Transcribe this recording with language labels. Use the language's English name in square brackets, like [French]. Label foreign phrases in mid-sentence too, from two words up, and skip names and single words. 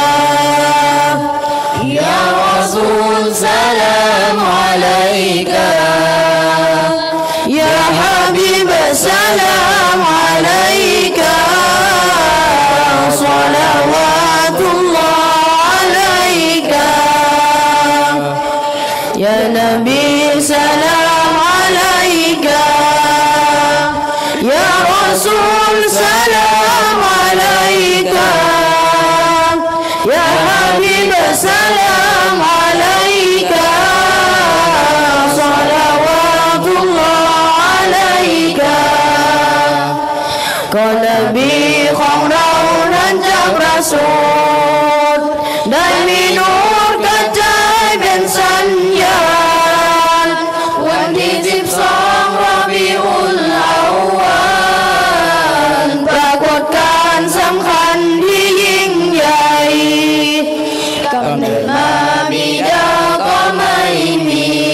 [Arabic] يا رسول سلام عليك يا حبيب سلام عليك صلوات الله عليك يا نبي سلام عليك يا رسول سلام عليك يا حبيب سلام عليك صلوات الله عليك [Thai] ก็นบีของเรานั้นจาก ประสูติได้มีนูรกระจายเป็นสัญญาณวันที่12รอบีอุลอาวัลปรากฏการณ์สำคัญที่ยิ่งใหญ่กำเนิดมาบิดาก็ไม่มี